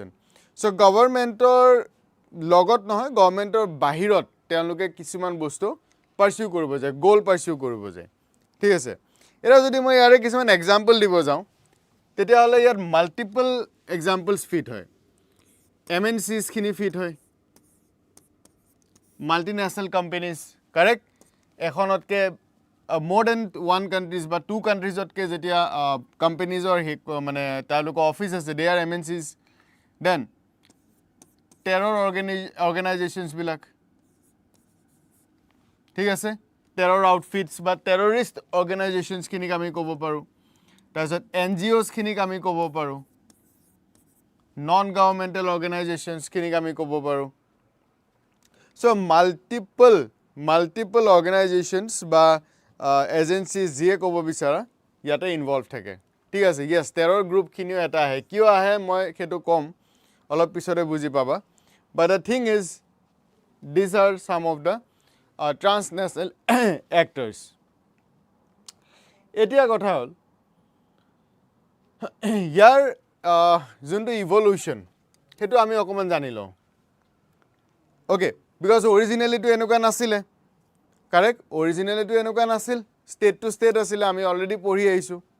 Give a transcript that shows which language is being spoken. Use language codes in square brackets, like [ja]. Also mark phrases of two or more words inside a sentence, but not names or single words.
[as] So governmentor লগত নহয় গভৰ্নমেন্টৰ বাহিৰত তেওঁলোকে কিছুমান বস্তু পাৰসিউ কৰিব যায় [en] goal pursue [as] কৰিব যায় ঠিক আছে এৰা যদি মই ইয়াৰে কিছুমান এক্সাম্পল দিব যাওঁ তেতিয়া হলে ইয়াৰ [en] multiple examples [as] ফিট হয় MNCs খিনি ফিট হয় [en] multinational companies correct [as] এখনতকে [en] more than one countries [as] বা [en] two countries- [as] তকে যেতিয়া কোম্পানিজৰ মানে তেওঁলোকৰ অফিচ আছে [en] they are MNCs then terror organizations [as] বিলাক ঠিক আছে [en] terror outfits [as] বা [en] terrorist organizations [as] খিনিক আমি ক'ব পাৰোঁ তাৰপিছত NGOs খিনিক আমি ক'ব পাৰোঁ [en] non governmental organizations [as] খিনিক আমি ক'ব পাৰোঁ [en] so multiple organizations [as] বা agencies যিয়ে ক'ব বিচাৰা ইয়াতে ইনভলভ থাকে ঠিক আছে [en] yes terror group [as] খিনিও এটা আহে কিয় আহে মই সেইটো কম অলপ পিছতে বুজি পাবা [en] but the thing is these are some of the transnational actors [as] এতিয়া কথা হ'ল ইয়াৰ যোনটো ইভলিউশ্যন সেইটো আমি অকণমান জানি লওঁ [en] okay because originally [as] to এনেকুৱা নাছিলে correct originally to এনেকুৱা নাছিল [en] state to state [as] আছিলে আমি অলৰেডি পঢ়ি আহিছো